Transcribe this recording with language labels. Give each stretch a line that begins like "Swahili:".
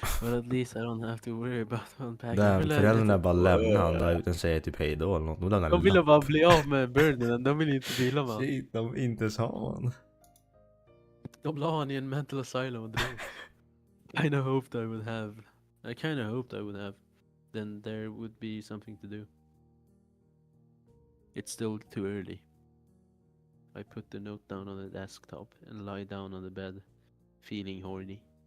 English: Well, at least I don't have to worry about unpacking.
Swedish: Damn, föräldrarna bara lämnar han där utan säger typ hejdå eller något. De ville bara bli av med burden, de vill inte dela med. Shit, de vill inte ha han. De la han i en mental asylum och drog.
English: I kinda hoped I would have. Then there would be something to do. It's still too early. I put the note down on the desktop and lie down on the bed, feeling horny.